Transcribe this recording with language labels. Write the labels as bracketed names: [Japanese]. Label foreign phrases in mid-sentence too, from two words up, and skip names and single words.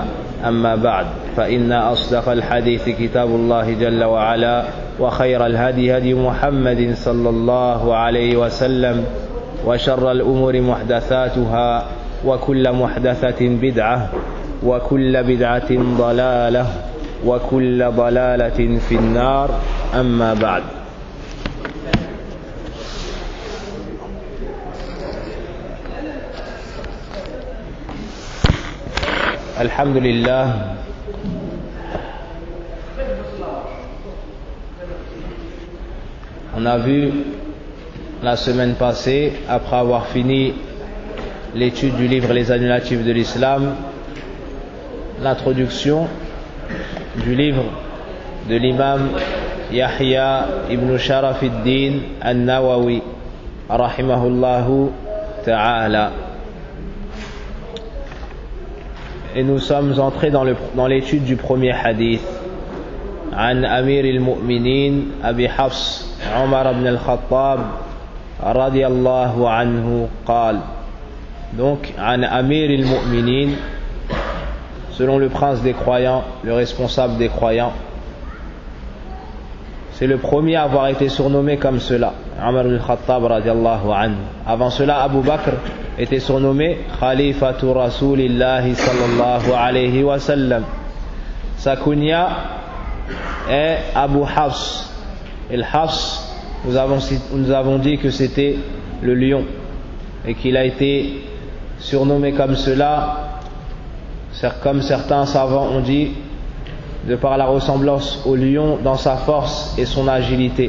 [Arabic] أما بعد، فإن أصدق الحديث كتاب الله جل وعلا، وخير الهدي هدي محمد صلى الله عليه وسلم، وشر الأمور محدثاتها، وكل محدثة بدعة، وكل بدعة ضلالة، وكل ضلالة في النار. أما بعد. Alhamdulillah, [French] on a vu la semaine passée, après avoir fini l'étude du livre Les annulatifs de l'islam, l'introduction du livre de l'imam Yahya ibn Sharafuddin al-Nawawi [Arabic] رحمه الله تعالى. [French] Et nous sommes entrés dans l'étude du premier hadith. [Arabic] عن أمير المؤمنين أبي حفص عمر بن الخطاب رضي الله عنه قال. Donc, عن أمير المؤمنين, [French] selon le prince des croyants, le responsable des croyants. C'est le premier à avoir été surnommé comme cela, Omar ibn al-Khattab [Arabic] رضي الله عنه. [French] Avant cela, Abu Bakr était surnommé [Arabic] خليفة رسول الله صلى الله عليه وسلم. [French] Sa kunya est Abu Hafs. Et le Hafs, nous avons dit que c'était le lion, et qu'il a été surnommé comme cela, comme certains savants ont dit, de par la ressemblance au lion dans sa force et son agilité.